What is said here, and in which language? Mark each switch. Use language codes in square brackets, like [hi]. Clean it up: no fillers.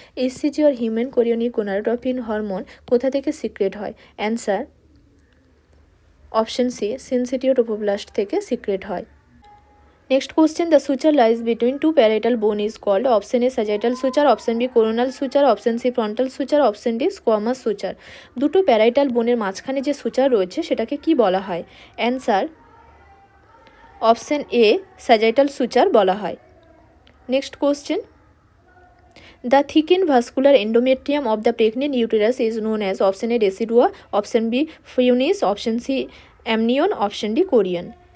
[bn] HCG or human chorionic gonadotropin hormone কোথা থেকে secret হয়? অ্যান্সার অপশন সি syncytial থেকে সিক্রেট হয়। [en] Next question, the suture lies between two parietal bone is called option A sagittal suture, option B coronal suture, option C frontal suture, option D squamous suture. [bn] দুটো parietal বোনের মাঝখানে যে suture রয়েছে সেটাকে কি বলা হয়? Answer option A sagittal suture বলা হয়। [en] Next question, the thickened vascular endometrium of the pregnant uterus is known as option A decidua, option B funis, option C amnion, option D chorion.